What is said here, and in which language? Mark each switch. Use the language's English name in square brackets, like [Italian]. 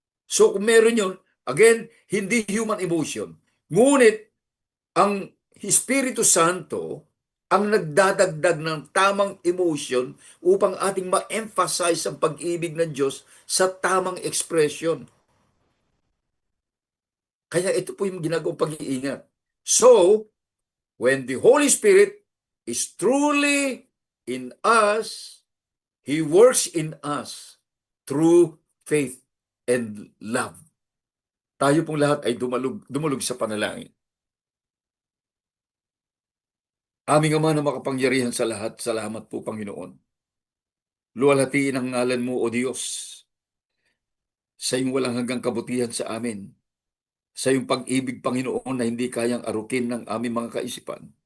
[Filipino] So kung meron yun, again, hindi human emotion. Ngunit ang Espiritu Santo ang nagdadagdag ng tamang emotion upang ating ma-emphasize ang pag-ibig ng Diyos sa tamang expression. Kaya ito po yung ginagawang pag-iingat. [English] So, when the Holy Spirit is truly in us, He works in us through faith and love. [Filipino] Tayo pong lahat ay dumulog sa panalangin. Aming Ama na makapangyarihan sa lahat, salamat po Panginoon. Luwalhatiin ang ngalan mo, O Diyos, sa iyong walang hanggang kabutihan sa amin, sa iyong pag-ibig, Panginoon, na hindi kayang arukin ng aming mga kaisipan.